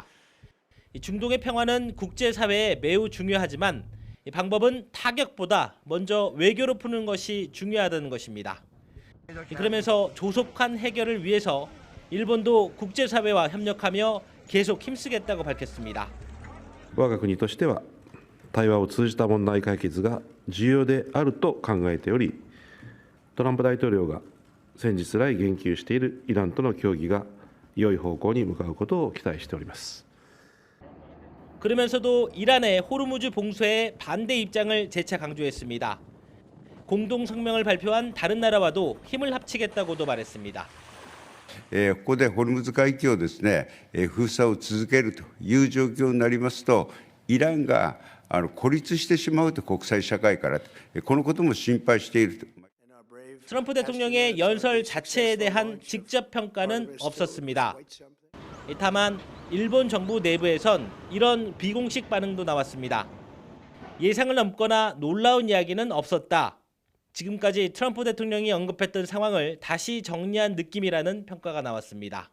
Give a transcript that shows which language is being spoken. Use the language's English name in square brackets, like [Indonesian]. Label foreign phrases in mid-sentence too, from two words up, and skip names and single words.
[Korean] 중동의 평화는 국제사회에 매우 중요하지만 이 방법은 타격보다 먼저 외교로 푸는 것이 중요하다는 것입니다. 그러면서 조속한 해결을 위해서 일본도 국제사회와 협력하며 계속 힘쓰겠다고 밝혔습니다. [Japanese] 我が国としては対話を通じた問題解決が重要であると考えており、トランプ大統領が先日来言及しているイランとの協議が良い方向に向かうことを期待しております。 [Korean] 그러면서도 이란의 호르무즈 봉쇄에 반대 입장을 재차 강조했습니다. 공동 성명을 발표한 다른 나라와도 힘을 합치겠다고도 말했습니다. [Japanese] ここでホルムズ海峡をですね、封鎖を続けるという状況になりますと、イランが孤立してしまうと国際社会からこのことも心配していると。 [Korean] 트럼프 대통령의 연설 자체에 대한 직접 평가는 없었습니다. 다만 일본 정부 내부에선 이런 비공식 반응도 나왔습니다. 예상을 넘거나 놀라운 이야기는 없었다. 지금까지 트럼프 대통령이 언급했던 상황을 다시 정리한 느낌이라는 평가가 나왔습니다.